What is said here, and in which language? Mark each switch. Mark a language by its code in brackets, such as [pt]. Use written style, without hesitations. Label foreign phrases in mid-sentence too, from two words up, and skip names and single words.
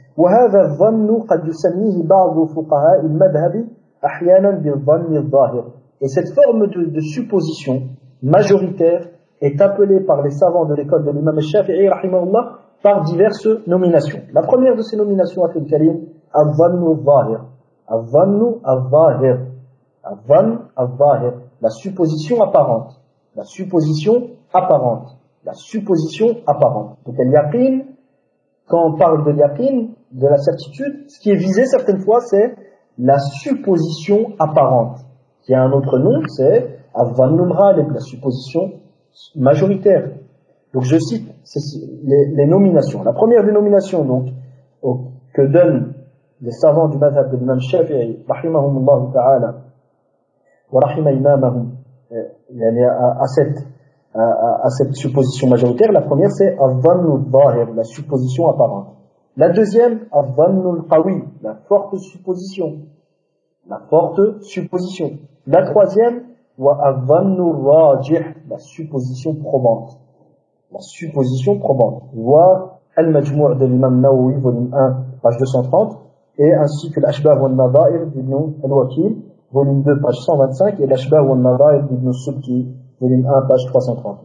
[fr] Et cette forme de supposition majoritaire est appelée par les savants de l'école de l'imam Shafi'i rahimahullah par diverses nominations. La première de ces nominations, [ar] أخي الكريم, الظن الظاهر. الظن الظاهر. الظن الظاهر. [fr] La supposition apparente. La supposition apparente. La supposition apparente. Donc al-yaqin, quand on parle de yaqin, de la certitude, ce qui est visé certaines fois, c'est la supposition apparente. Qui a un autre nom, c'est [ar] الظن الغالب, [fr] la supposition majoritaire. Donc je cite les nominations. La première des nominations donc que donnent les savants du madhab de l'imam Shafi'i [ar] رحمهم الله تعالى ورحم إمامهم [fr] à cette supposition majoritaire, la première c'est [ar] الظن الظاهر, [fr] la supposition apparente. La deuxième, [ar] الظن القوي, [fr] la forte supposition. La troisième, [ar] والظن الراجح, [fr] la supposition probante. Wa Al-Majmou' de l'imam Nawawi, volume 1, page 230, et ainsi que l'Ashbah wa al-Nadha'ir d'Ibn al-Wakil, volume 2, page 125, et l'Ashbah wa al-Nadha'ir d'Ibn Subki, volume 1, page 330.